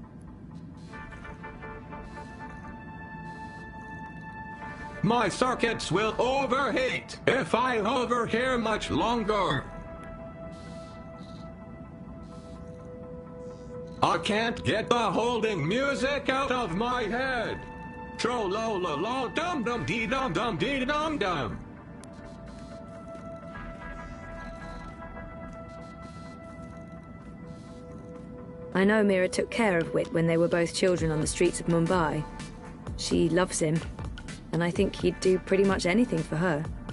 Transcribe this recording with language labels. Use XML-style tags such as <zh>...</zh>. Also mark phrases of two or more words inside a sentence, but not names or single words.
<en>My circuits will overheat if I hover here much longer. I can't get the holding music out of my head. Tro-lo-lo-lo, dum-dum-dee-dum-dum-dee-dum-dum. I know Mira took care of Wit when they were both children on the streets of Mumbai. She loves him, and I think he'd do pretty much anything for her.</en>